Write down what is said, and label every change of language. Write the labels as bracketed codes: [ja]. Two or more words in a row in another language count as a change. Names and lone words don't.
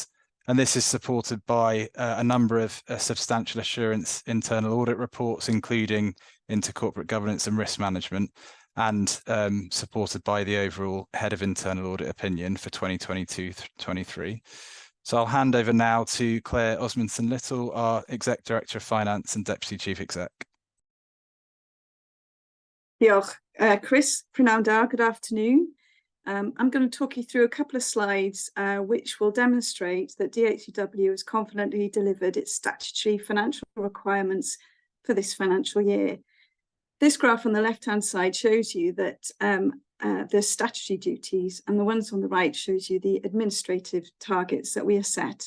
[en] And this is supported by a number of substantial assurance internal audit reports, including into corporate governance and risk management, and supported by the overall head of internal audit opinion for 2022-23. So I'll hand over now to Claire Osmondson-Little, our Exec Director of Finance and Deputy Chief Exec. [cy] Diolch. Chris, prynawn da, [en] good afternoon. I'm going to talk you through a couple of slides which will demonstrate that DHCW has confidently delivered its statutory financial requirements for this financial year. This graph on the left-hand side shows you that the statutory duties, and the ones on the right shows you the administrative targets that we are set.